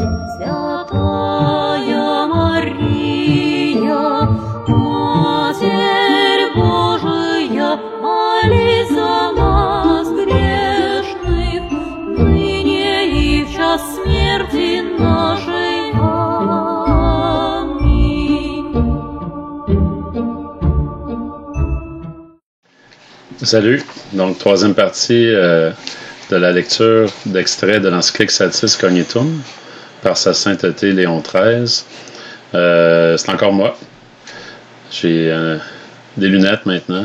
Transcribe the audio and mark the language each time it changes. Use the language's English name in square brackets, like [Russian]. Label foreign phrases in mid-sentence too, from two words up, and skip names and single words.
[Russian] Святая Мария, Матерь Божия, молись за нас грешных, ныне и в час смерти нашей. Аминь. [French] Salut, donc troisième partie de la lecture d'extraits de l'encyclique Saltis Cognitum par sa sainteté Léon XIII. C'est encore moi. J'ai des lunettes maintenant.